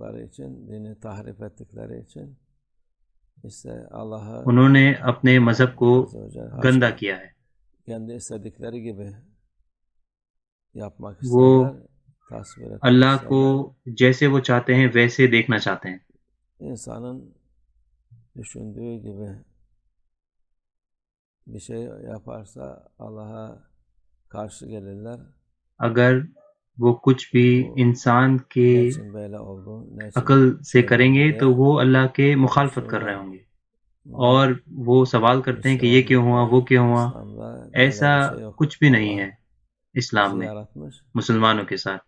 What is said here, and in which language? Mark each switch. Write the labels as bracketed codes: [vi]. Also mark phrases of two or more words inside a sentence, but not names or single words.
[ur] انہوں نے اپنے مذہب کو گندا کیا ہے. وہ اللہ کو جیسے وہ چاہتے ہیں ویسے دیکھنا چاہتے ہیں. [tr] düşündüğü gibi bir şey yaparsa Allah'a karşı gelirler. [ur] اگر وہ کچھ بھی انسان کے عقل سے کریں گے تو وہ اللہ کے مخالفت کر رہے ہوں گے، اور وہ سوال کرتے ہیں کہ یہ کیوں ہوا وہ کیوں ہوا. ایسا کچھ بھی نہیں ہے اسلام میں مسلمانوں کے ساتھ.